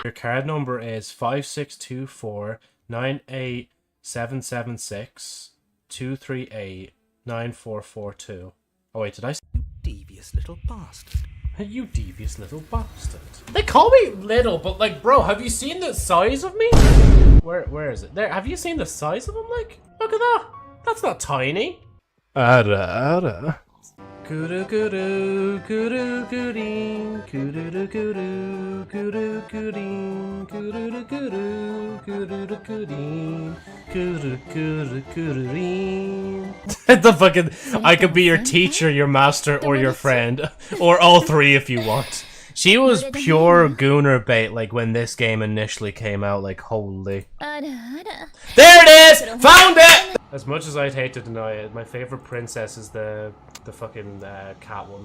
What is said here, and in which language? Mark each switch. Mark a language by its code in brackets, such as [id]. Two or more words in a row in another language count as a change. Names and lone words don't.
[en] Your card number is 5624-98776-238-9442. Oh wait, did I say you devious little bastard? You devious little bastard. They call me little, but like, bro, have you seen the size of me? Where is it? There, have you seen the size of him? Like, look at that. That's not tiny. Ada. Guru guru guru guru guru guru guru guru guru guru guru guru. The fucking, I could be your teacher, your master, or your friend, or all three if you want. She was pure gooner bait, like when this game initially came out. Like, holy. There it is! Found it! As much as I'd hate to deny it, my favorite princess is the fucking cat one.